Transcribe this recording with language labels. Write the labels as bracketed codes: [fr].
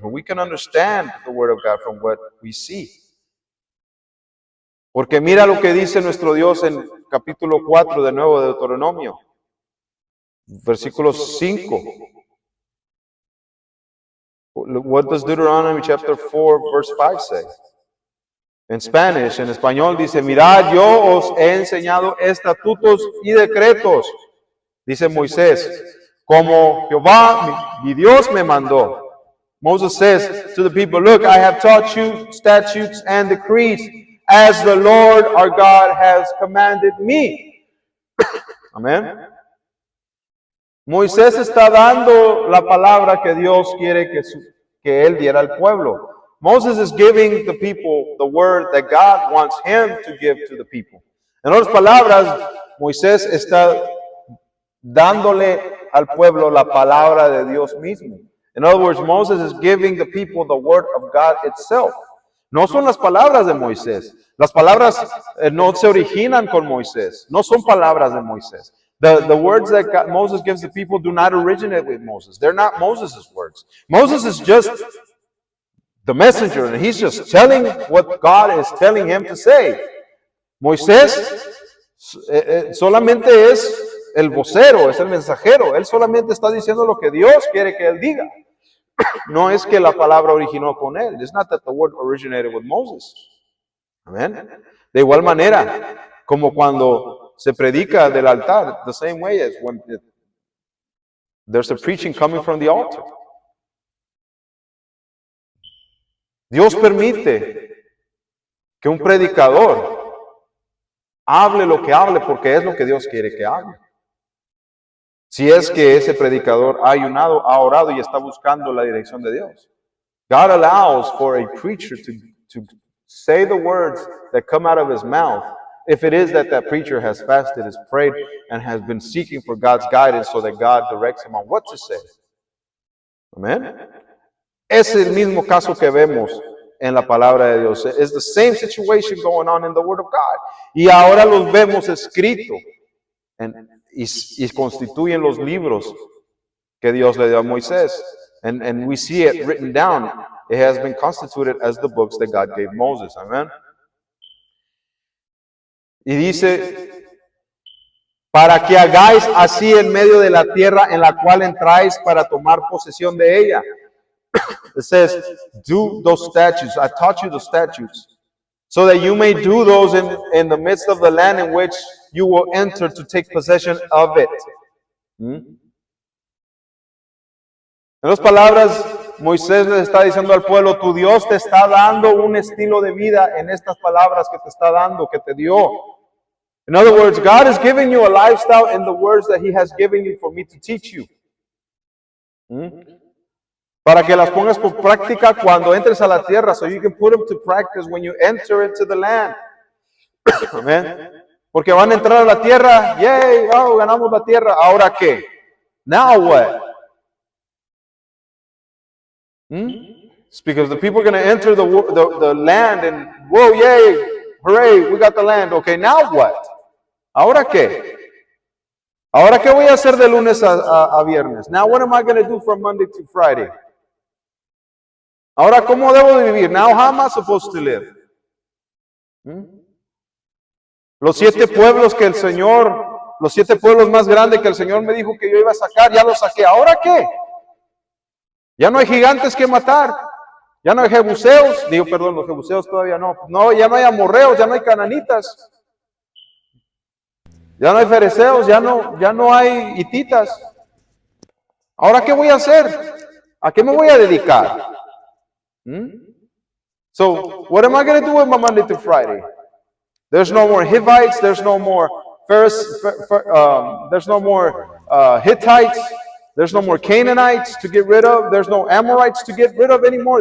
[en] But we can understand the Word of God from what we see. [es] Porque mira lo que dice nuestro Dios en capítulo 4 de nuevo de Deuteronomio, versículo 5. [en] What does Deuteronomy chapter 4 verse 5 say? [es] En Spanish, en español dice, mirad, yo os he enseñado estatutos y decretos, dice Moisés, como Jehová, mi Dios, me mandó. [en] Moses says to the people, look, I have taught you statutes and decrees, as the Lord our God has commanded me. Amén. [es] Moisés está dando la palabra que Dios quiere que él diera al pueblo. [en] Moses is giving the people the word that God wants him to give to the people. [es] En otras palabras, Moisés está dándole al pueblo la palabra de Dios mismo. [en] In other words, Moses is giving the people the word of God itself. [es] No son las palabras de Moisés. Las palabras no se originan con Moisés. No son palabras de Moisés. [en] The words that Moses gives the people do not originate with Moses. They're not Moses' words. Moses is just the messenger, and he's just telling what God is telling him to say. [es] Moisés solamente es el vocero, es el mensajero. Él solamente está diciendo lo que Dios quiere que él diga. No es que la palabra originó con él. [en] It's not that the word originated with Moses. [es] Amén. De igual manera, como cuando se predica del altar, [en] the same way as when there's a preaching coming from the altar. [es] Dios permite que un predicador hable lo que hable porque es lo que Dios quiere que hable. Si es que ese predicador ha ayunado, ha orado y está buscando la dirección de Dios. [en] God allows for a preacher to say the words that come out of his mouth if it is that preacher has fasted, has prayed, and has been seeking for God's guidance so that God directs him on what to say. Amen. [es] Es el mismo caso que vemos en la palabra de Dios. [en] It's the same situation going on in the Word of God. [es] Y ahora los vemos escrito y constituyen los libros que Dios le dio a Moisés. [en] And we see it written down. It has been constituted as the books that God gave Moses. Amen. [es] Y dice, para que hagáis así en medio de la tierra en la cual entráis para tomar posesión de ella. [en] It says, do those statutes. I taught you the statutes, so that you may do those in the midst of the land in which you will enter to take possession of it. [es] En otras palabras, Moisés le está diciendo al pueblo, tu Dios te está dando un estilo de vida en estas palabras que te está dando, que te dio. [en] In other words, God is giving you a lifestyle in the words that He has given you for me to teach you. [es] Para que las pongas por práctica cuando entres a la tierra, [en] so you can put them to practice when you enter into the land. Amen. [es] Porque van a entrar a la tierra, yay, oh, ganamos la tierra. ¿Ahora qué? [en] Now what? It's because the people are going to enter the land and, whoa, yay, hooray, we got the land. Okay, now what? [es] ¿Ahora qué? ¿Ahora qué voy a hacer de lunes a viernes? [en] Now what am I going to do from Monday to Friday? [es] Ahora, ¿cómo debo de vivir? [en] Now, how am I supposed to live? [es] Los 7 pueblos que el Señor, los 7 pueblos más grandes que el Señor me dijo que yo iba a sacar, ya los saqué. ¿Ahora qué? Ya no hay gigantes que matar. Ya no hay jebuseos. Digo, perdón, los jebuseos todavía no. No, ya no hay amorreos, ya no hay cananitas. Ya no hay fereceos, ya no hay hititas. ¿Ahora qué voy a hacer? ¿A qué me voy a dedicar? [en] So what am I going to do with my Monday through Friday? There's no more Hivites. There's no more there's no more Hittites. There's no more Canaanites to get rid of. There's no Amorites to get rid of anymore.